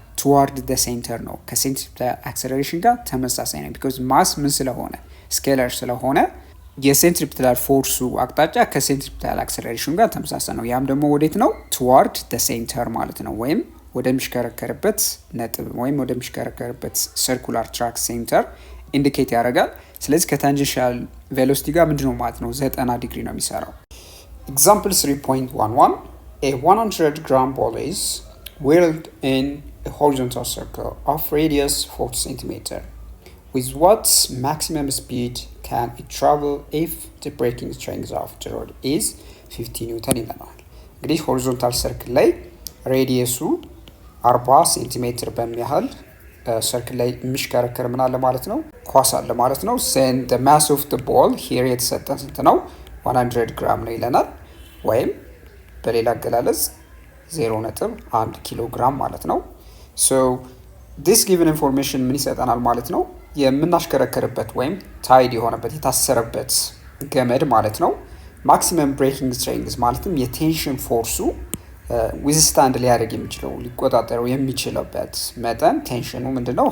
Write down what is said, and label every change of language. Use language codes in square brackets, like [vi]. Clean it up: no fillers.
[am] ቱዋርድ ደ ሴንተር ነው። ከሴንትሪፔታል አክሰለሬሽን ጋር ተመሳሳይ ነው። ቢኮዝ ማስ ምን ስለሆነ ስኬለር ስለሆነ የሴንትሪፔታል ፎርሱ አቅጣጫ ከሴንትሪፔታል አክሰለሬሽን ጋር ተመሳሳይ ነው። ያም ደግሞ ወዴት ነው? ቱዋርድ ደ ሴንተር ማለት ነው። ወይም ወደሚሽከረከርበት ነጥብ ወይም ወደሚሽከረከርበት ሰርኩላር ትራክ ሴንተር ኢንዲኬት ያደርጋል። ስለዚህ ከታንጀንሻል ቬሎሲቲ ጋር ምንድነው ማለት ነው? 90 ዲግሪ ነው የሚሰራው። [en] ኤግዛምፕል 3.11 A 100 gram ball is whirled in a horizontal circle of radius 40 cm. With what maximum speed can it travel if the braking strength of the rod is 50 Newton [am] ይለናል። እንግዲህ ሆሪዞንታል ሰርክል ላይ ሬዲየሱ 40 ሴንቲሜትር በሚያህል ሰርክል ላይ የሚሽከረከር ምን አለ ማለት ነው? ኳስ አለ ማለት ነው። [en] and the mass of the ball here [am] የተሰጠን ስንት ነው? 100 ግራም ነው ይለናል። ወይም በሌላ አገላለጽ 0.1 ኪሎ ግራም ማለት ነው። [en] so this given information [am] ምን ይሰጠናል ማለት ነው? የምናሽከረከርበት ወይም ታይድ የሆነበት የታሰረበት ገመድ ማለት ነው ማክሲመም ብሬኪንግ ስትሬንግዝ ማለትም የቴንሽን ፎርሱ ዊዝስታንድ ሊያደርግ የሚችለው ሊቆጣጠረው የሚችልበት መጠን ቴንሽኑ ምንድነው?